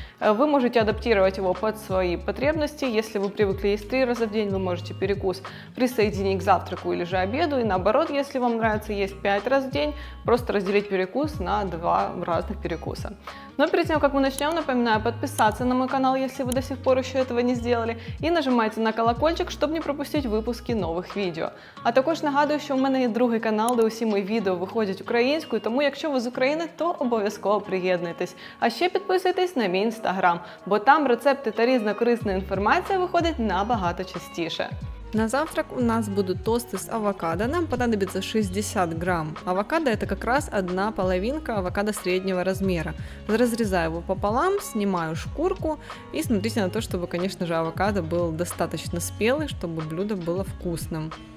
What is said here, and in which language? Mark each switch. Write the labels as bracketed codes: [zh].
[ru] Вы можете адаптировать его под свои потребности. Если вы привыкли есть 3 раза в день, вы можете перекус присоединить к завтраку или же обеду, и наоборот, если вам нравится есть 5 раз в день, просто разделить перекус на 2 разных перекуса. Но перед тем, как мы начнем, напоминаю подписаться на мой канал, если вы до сих пор еще этого не сделали, і нажимайте на колокольчик, [uk] щоб не пропустити випуски нових відео. А також нагадую, що в мене є другий канал, де усі мої відео виходять українською, тому якщо ви з України, то обов'язково приєднуйтесь. А ще підписуйтесь на мій інстаграм, бо там рецепти та різна корисна інформація виходить набагато частіше. [ru] На завтрак у нас будут тосты с авокадо. Нам понадобится 60 грамм авокадо. Это как раз одна половинка авокадо среднего размера. Разрезаю его пополам, снимаю шкурку и смотрите на то, чтобы, конечно же, авокадо был достаточно спелый, чтобы блюдо было вкусным.